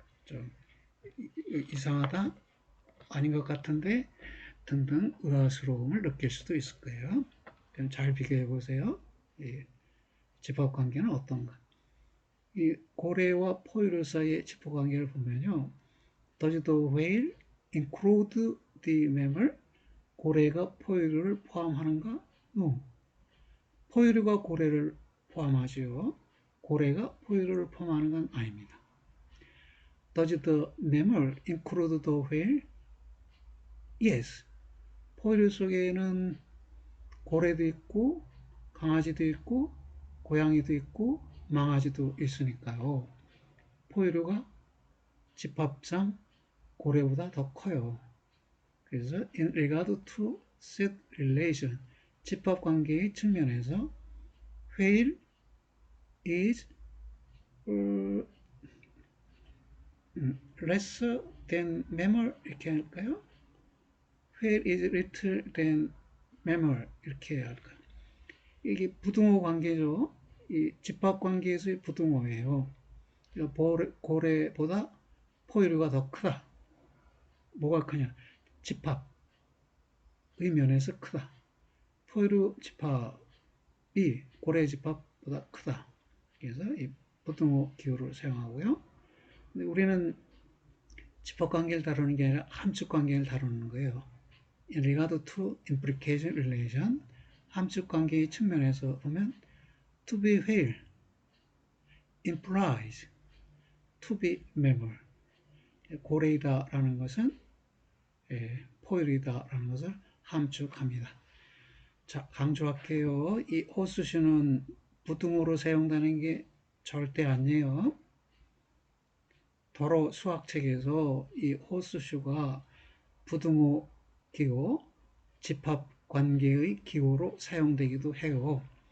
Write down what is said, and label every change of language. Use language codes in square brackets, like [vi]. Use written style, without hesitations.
[ko] 좀 이상하다, 아닌 것 같은데 등등 의아스러움을 느낄 수도 있을 거예요. 그럼 잘 비교해 보세요. 집합 관계는 어떤가? 이 고래와 포유류 사이의 집합 관계를 보면요. [en] Does the whale include the mammal? [ko] 고래가 포유류를 포함하는가? [en] No. [ko] 포유류가 고래를 포함하지요. 고래가 포유류를 포함하는 건 아닙니다. [en] Does the mammal include the whale? Yes. [ko] 포유류 속에는 고래도 있고 강아지도 있고 고양이도 있고 망아지도 있으니까요. 포유류가 집합상 고래보다 더 커요. 그래서 [en] in regard to set relation, [ko] 집합관계의 측면에서 [en] whale is lesser than mammal [ko] 이렇게 할까요? [en] whale is little than mammal [ko] 이렇게 해야 할까요? 이게 부등호 관계죠. 이 집합관계에서의 부등호예요. 고래보다 포유류가 더 크다. 뭐가 크냐? 집합의 면에서 크다. 포유류 집합이 고래 집합보다 크다. 그래서 이 부등호 기호를 사용하고요. 근데 우리는 집합관계를 다루는 게 아니라 함축관계를 다루는 거예요. [en] In regard to implication relation, [ko] 함축관계의 측면에서 보면 [en] to be whale implies to be mammal. [ko] 고래이다라는 것은 포유류다라는 것을 함축합니다. 자, 강조할게요. 이 호수슈는 부등호로 사용되는 게 절대 아니에요. 더러 수학책에서 이 호수슈가 부등호 기호, 집합 관계의 기호로 사용되기도 해요.